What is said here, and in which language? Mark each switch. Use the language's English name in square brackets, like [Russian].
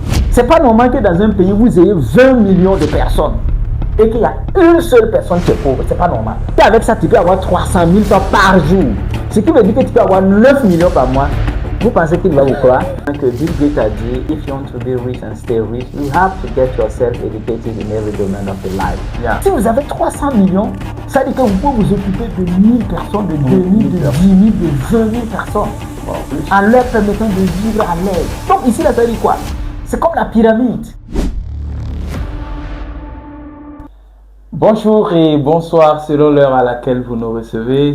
[French] C'est pas normal que dans un pays, vous ayez 20 millions de personnes et qu'il y a une seule personne qui est pauvre. C'est pas normal. Et avec ça, tu peux avoir 300 000 francs par jour. Ce qui veut dire que tu peux avoir 9 millions par mois. Vous pensez qu'il va vous croire? Que Bill Gates a dit, [English] if you want to be rich and stay rich, you have to get yourself educated in every domain of the life. Yeah. [French] Si vous avez 300 millions, ça veut dire que vous pouvez vous occuper de 1000 personnes, de 2000, de 10 000, de 20 000 personnes. En leur permettant de vivre à l'aise. Donc ici, ça veut dire quoi? C'est comme la pyramide. Bonjour et bonsoir selon l'heure à laquelle vous nous recevez.